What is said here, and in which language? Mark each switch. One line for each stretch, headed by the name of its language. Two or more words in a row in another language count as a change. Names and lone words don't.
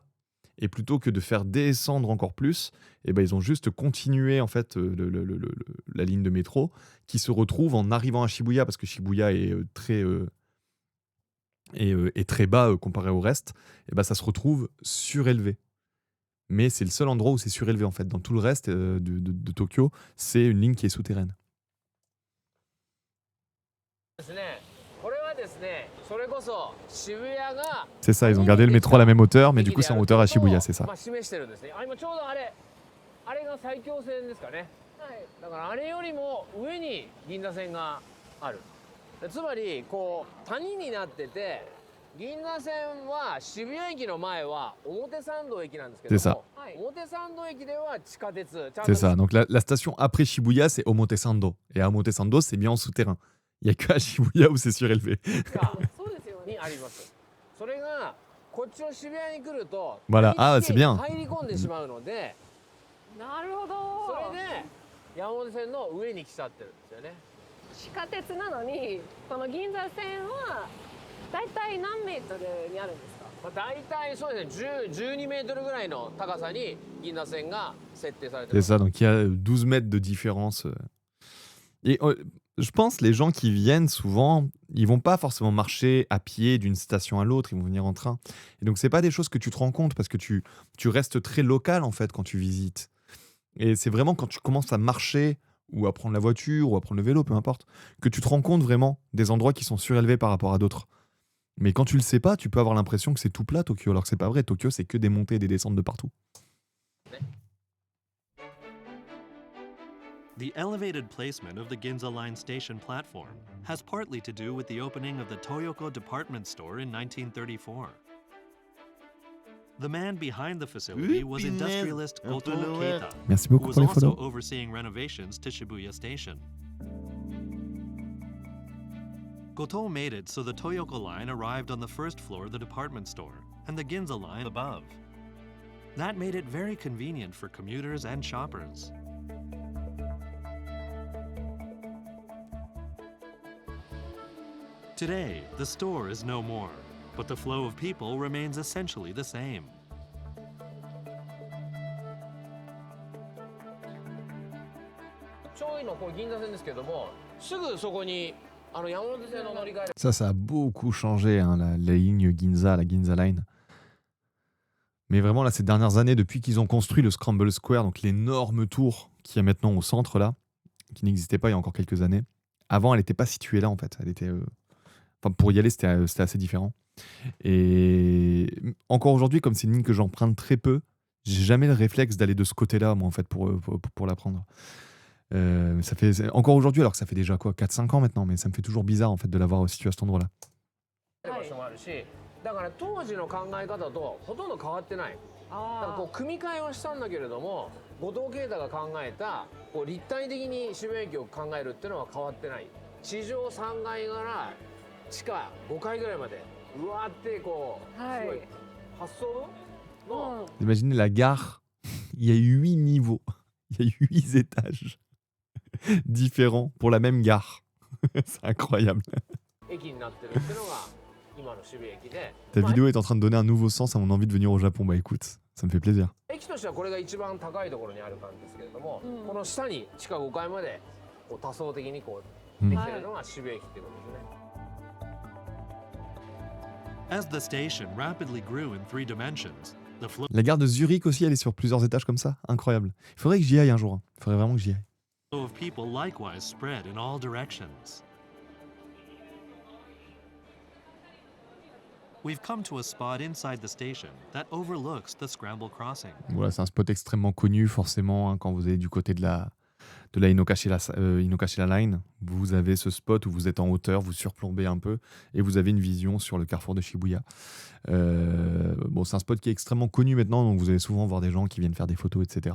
French: Et plutôt que de faire descendre encore plus, ils ont juste continué en fait, la ligne de métro qui se retrouve en arrivant à Shibuya, parce que Shibuya est très bas comparé au reste, ça se retrouve surélevé. Mais c'est le seul endroit où c'est surélevé en fait. Dans tout le reste de Tokyo, c'est une ligne qui est souterraine.
Japanese: ですね。これはですね、それこそ渋谷が
French: C'est ça, ils ont gardé le métro à la même hauteur, mais du coup c'est en hauteur à Shibuya, c'est ça.
Japanese: まあ示してるんですね。あ、今ちょうどあれが埼京線ですかね。はい。だからあれよりも上に銀座線がある。つまりこう谷になってて、銀座線は渋谷駅の前は表参道駅なんですけども、
French: C'est ça.
Japanese: 表参道駅では地下鉄。ちゃんと
French: C'est ça. Donc la station après Shibuya, c'est Omotesando. Et à Omotesando, c'est bien en souterrain. Il n'y a que à Shibuya où c'est surélevé.
Japanese: がそうですよね。にあります。それがこっちの渋谷に来ると、
French: Voilà. Ah,
Japanese: 入
French: c'est bien.
Japanese: り込んでしまうので、なるほそど。れで山手線の上に来ちゃってるんですよね。地下鉄なのにこの銀座線はだいたい何メートルにあるんですか？まあ、大体そうですね、12メートルぐらいの高さに銀座線が設定されて
French: C'est ça. Donc il y a 12 mètres de différence. Et je pense les gens qui viennent souvent, ils vont pas forcément marcher à pied d'une station à l'autre, ils vont venir en train. Et donc c'est pas des choses que tu te rends compte parce que tu restes très local en fait quand tu visites. Et c'est vraiment quand tu commences à marcher ou à prendre la voiture ou à prendre le vélo, peu importe, que tu te rends compte vraiment des endroits qui sont surélevés par rapport à d'autres. Mais quand tu le sais pas, tu peux avoir l'impression que c'est tout plat Tokyo, alors que c'est pas vrai. Tokyo, c'est que des montées et des descentes de partout.
English: The elevated placement of the Ginza Line station platform has partly to do with the opening of the Toyoko department store in 1934. The man behind the facility was industrialist Goto Keita,
French: Merci
English: who
French: beaucoup
English: was
French: pour les
English: also
French: follow.
English: overseeing renovations to Shibuya Station. Goto made it so the Toyoko line arrived on the first floor of the department store and the Ginza line above. That made it very convenient for commuters and shoppers. Today, the store is no more, but the flow of people remains essentially the same.
Japanese: ちょうど今こう銀座線ですけども、すぐそこに山手線の乗り換え
French: Ça a beaucoup changé, hein, la ligne Ginza, la Ginza Line. Mais vraiment, là, ces dernières années, depuis qu'ils ont construit le Scramble Square, donc l'énorme tour qui est maintenant au centre, là, qui n'existait pas il y a encore quelques années. Avant, elle n'était pas située là, en fait. Elle était, enfin, pour y aller, c'était assez différent. Et encore aujourd'hui, comme c'est une ligne que j'emprunte très peu, j'ai jamais le réflexe d'aller de ce côté-là, moi, en fait, pour la prendre. Ça fait encore aujourd'hui, alors que ça fait déjà quoi, 4-5 ans maintenant, mais ça me fait toujours bizarre en fait de l'avoir situé à cet endroit-là.
Japanese: 場所もあるし、だから当時の考え方とほとんど変わってない。だからこう組み替えはしたんだけれども、後藤啓太が考えたこう立体的に渋谷駅を考えるっていうのは変わってない。地上3階から地下5階ぐらいまでうわーってこう、すごい発想の。
French: Imaginez la gare, il y a 8 niveaux, il y a 8 étages différents pour la même gare. C'est incroyable.
Japanese: 駅になってるっていうのが今の渋谷駅で。
French: Ta vidéo est en train de donner un nouveau sens à mon envie de venir au Japon. Bah écoute, ça me fait plaisir.
Japanese: 駅としてはこれが一番高いところにある感じですけれども、この下に地下5階までこう多層的にこうできてるのが渋谷駅っていうことですね。
English: As the station rapidly grew in 3 dimensions, the flow
French: La gare de Zurich aussi, elle est sur plusieurs étages comme ça. Incroyable. Il faudrait que j'y aille un jour. Il faudrait vraiment que j'y aille.
English: of people likewise spread in all directions. We've come to a spot inside the station that overlooks the Scramble Crossing.
French: Voilà, c'est un spot extrêmement connu, forcément, hein, quand vous allez du côté de la Inokashira Line. Vous avez ce spot où vous êtes en hauteur, vous surplombez un peu et vous avez une vision sur le carrefour de Shibuya. Bon, c'est un spot qui est extrêmement connu maintenant, donc vous allez souvent voir des gens qui viennent faire des photos, etc.